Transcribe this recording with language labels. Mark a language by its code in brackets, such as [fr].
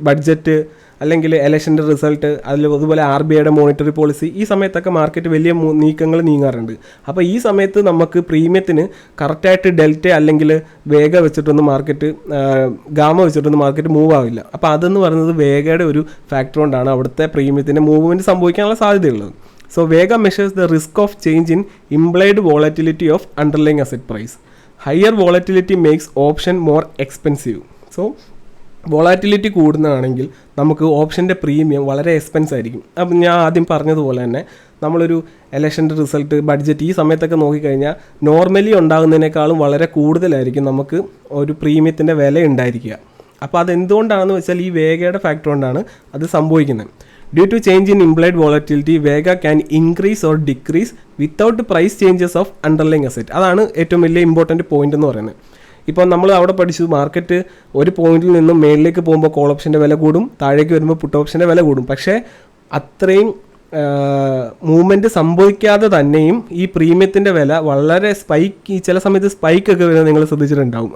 [ml] Budget അല്ലെങ്കിൽ ഇലക്ഷൻ്റെ result, അതുപോലെ RBIയുടെ മോണിറ്ററി പോളിസി, ഈ സമയത്തൊക്കെ മാർക്കറ്റ് വലിയ നീക്കങ്ങൾ നീങ്ങാറുണ്ട്. അപ്പോൾ ഈ സമയത്ത് നമുക്ക് പ്രീമിയത്തിന് കറക്റ്റായിട്ട് ഡെൽറ്റ അല്ലെങ്കിൽ വേഗ വെച്ചിട്ടൊന്നും മാർക്കറ്റ് ഗാമ വെച്ചിട്ടൊന്നും മാർക്കറ്റ് മൂവ് ആവില്ല. അപ്പോൾ അതെന്ന് പറയുന്നത് വേഗയുടെ ഒരു ഫാക്ടർ കൊണ്ടാണ് അവിടുത്തെ പ്രീമിയത്തിൻ്റെ മൂവ്മെൻറ്റ് സംഭവിക്കാനുള്ള സാധ്യതയുള്ളത്. [en] So Vega measures the risk of change in implied volatility of underlying asset price. Higher volatility makes option more expensive. [ml] So volatility കൂടുന്നതാണെങ്കിൽ നമുക്ക് ഓപ്ഷൻ്റെ പ്രീമിയം വളരെ എക്സ്പെൻസ് ആയിരിക്കും. അപ്പം ഞാൻ ആദ്യം പറഞ്ഞതുപോലെ തന്നെ നമ്മളൊരു ഇലക്ഷൻ്റെ റിസൾട്ട്, ബഡ്ജറ്റ്, ഈ സമയത്തൊക്കെ നോക്കിക്കഴിഞ്ഞാൽ നോർമലി ഉണ്ടാകുന്നതിനേക്കാളും വളരെ കൂടുതലായിരിക്കും നമുക്ക് ഒരു പ്രീമിയത്തിൻ്റെ വില ഉണ്ടായിരിക്കുക. അപ്പോൾ അതെന്തുകൊണ്ടാണെന്ന് വെച്ചാൽ ഈ വേഗയുടെ ഫാക്ടർ കൊണ്ടാണ് അത് സംഭവിക്കുന്നത്. [en] Due to change in implied volatility, Vega can increase or decrease without price changes of underlying asset. [ml] അതാണ് ഏറ്റവും വലിയ ഇമ്പോർട്ടൻറ്റ് പോയിന്റ് എന്ന് പറയുന്നത്. ഇപ്പോൾ നമ്മൾ അവിടെ പഠിച്ചു മാർക്കറ്റ് ഒരു പോയിന്റിൽ നിന്നും മേളിലേക്ക് പോകുമ്പോൾ കോൾ ഓപ്ഷൻ്റെ വില കൂടും, താഴേക്ക് വരുമ്പോൾ പുട്ട് ഓപ്ഷൻ്റെ വില കൂടും. പക്ഷേ അത്രയും മൂവ്മെൻറ്റ് സംഭവിക്കാതെ തന്നെയും ഈ പ്രീമിയത്തിൻ്റെ വില വളരെ ഈ ചില സമയത്ത് സ്പൈക്കൊക്കെ വരുന്നത് നിങ്ങൾ ശ്രദ്ധിച്ചിട്ടുണ്ടാവും.